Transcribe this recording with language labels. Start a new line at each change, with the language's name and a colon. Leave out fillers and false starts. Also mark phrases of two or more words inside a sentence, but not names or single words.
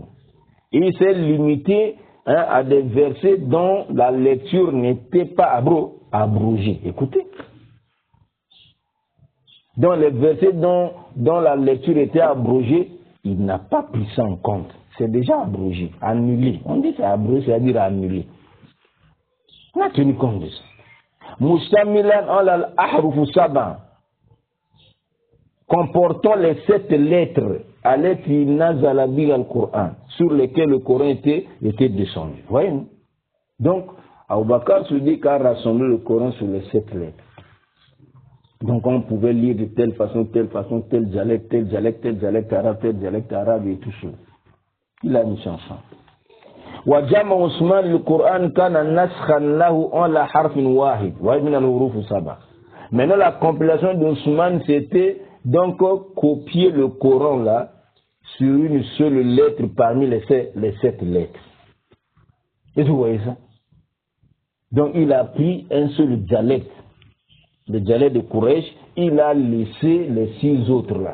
French: Il s'est limité à des versets dont la lecture n'était pas abrogée. Écoutez. Dans les versets dont la lecture était abrogée, il n'a pas pris ça en compte. C'est déjà abrogé, annulé. On dit c'est abrogé, c'est-à-dire annulé. On a tenu compte de ça.
Arabic: مشتملا على الأحرف السبع,
French: comportant les 7 lettres à l'être
Arabic: نزل بها القرآن,
French: sur lesquelles le Coran était descendu. Voyez-vous? Donc, Abu Bakr se dit qu'a rassemblé le Coran sur les 7 lettres. Donc on pouvait lire de telle façon, tel dialecte arabe et tout ça. Il a mis ça ensemble.
Arabic: وجمع عثمان للقرآن كان نسخا له على حرف واحد وهي من الحروف السبع.
French: Maintenant la compilation d'Ousmane c'était donc copier le Coran là sur une seule lettre parmi les 7 lettres. Et vous voyez ça? Donc il a pris un seul dialecte. Le dialecte de Quraysh, il a laissé les 6 autres là.